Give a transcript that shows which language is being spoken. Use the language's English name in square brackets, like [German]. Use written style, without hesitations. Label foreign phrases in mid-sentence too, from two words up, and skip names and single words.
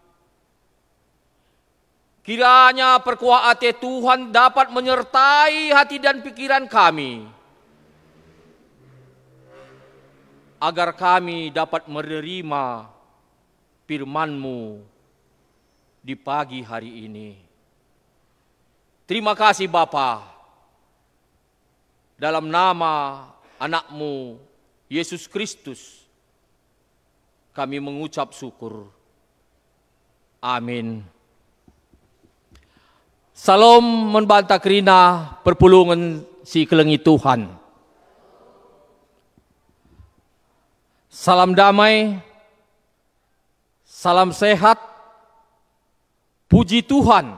[Indonesian] Kiranya perkuah hati Tuhan dapat menyertai hati dan pikiran kami, agar kami dapat menerima firman-Mu di pagi hari ini. Terima kasih Bapa. Dalam nama anak-Mu Yesus Kristus kami mengucap syukur. Amin. [Batak Karo] Salam membantah kerina perpulungan si kelengi Tuhan. [Indonesian] Salam damai, salam sehat, puji Tuhan.